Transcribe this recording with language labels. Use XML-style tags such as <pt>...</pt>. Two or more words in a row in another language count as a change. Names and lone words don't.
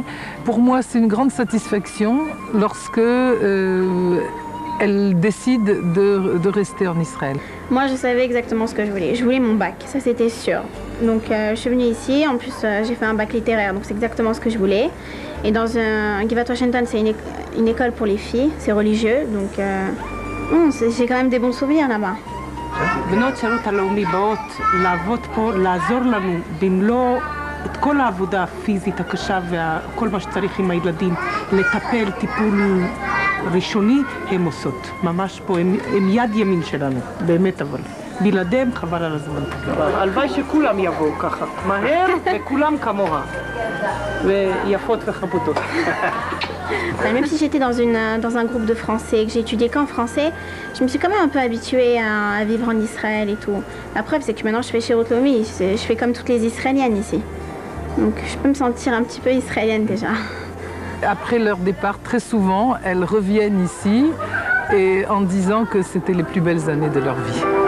<fr>Pour moi, c'est une grande satisfaction lorsque elles décident de rester en Israël. Moi, je savais exactement ce que je voulais. Je voulais mon bac, ça c'était sûr. Donc je suis venue ici, en plus j'ai fait un bac littéraire, donc c'est exactement ce que je voulais. Et dans un Givat Washington, c'est une école pour les filles, c'est religieux, donc j'ai quand même des bons souvenirs là-bas.</fr> <he>בנות שירות הלאומי באות לעבוד פה, לעזור לנו במלוא את כל העבודה הפיזית הקשה וכל מה שצריך עם הילדים, לטפל טיפול ראשוני, הם עושות. ממש פה, הם יד ימין שלנו, באמת אבל. בלעדיהם חבל על הזמן. הלוואי שכולם יבואו ככה, מהר וכולם כמוה. ויפות וחבוטות.</he> <fr>Même si j'étais dans un groupe de français et que j'ai étudié qu'en français, je me suis quand même un peu habituée à vivre en Israël et tout. La preuve, c'est que maintenant je fais chez Rotlomi, je fais comme toutes les Israéliennes ici. Donc je peux me sentir un petit peu israélienne déjà. Après leur départ, très souvent, elles reviennent ici et en disant que c'était les plus belles années de leur vie.</fr>